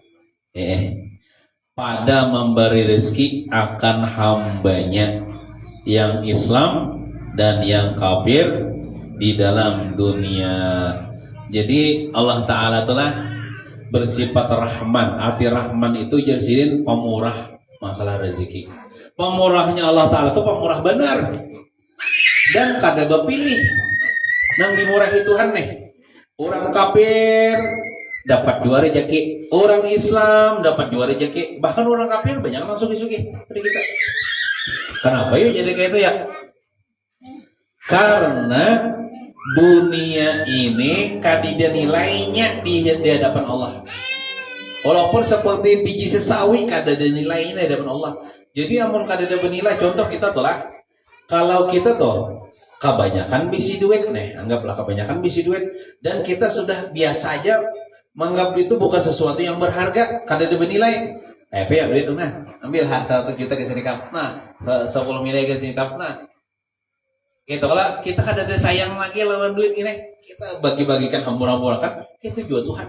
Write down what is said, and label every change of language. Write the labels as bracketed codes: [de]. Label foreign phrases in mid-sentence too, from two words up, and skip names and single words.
[id] Pada memberi rezeki akan hambanya yang Islam dan yang kafir di dalam dunia. Jadi Allah Ta'ala telah bersifat Rahman. Arti Rahman itu jadiin pemurah masalah rezeki. Pemurahnya Allah Ta'ala itu pemurah benar. [bjn] Dan kada bepilih nang dimurahi Tuhan nih. [id] Orang kafir dapat dua rezeki, orang Islam dapat dua rezeki, bahkan orang kafir banyak langsung sugi-sugi dari kita. [bjn] Kenapa yuk jadi kayak itu ya? Karena dunia ini kadida nilainya di hadapan Allah. Walaupun seperti biji sesawi kadada nilainya di hadapan Allah. Jadi amun kadada bernilai, contoh kita tuh lah, kalau kita tuh kebanyakan bisi duit nih, anggaplah kebanyakan bisi duit, [id] dan kita sudah biasa aja menganggap itu bukan sesuatu yang berharga, kadada bernilai. [bjn] Ya duit tuh nah, ambil 1 juta ke sini kap, nah 10 miliar ke sini kap, nah gitu. Kalau kita kan ada sayang lagi lawan duit ini, kita bagi-bagikan hambur-hamburakan, itu juga Tuhan.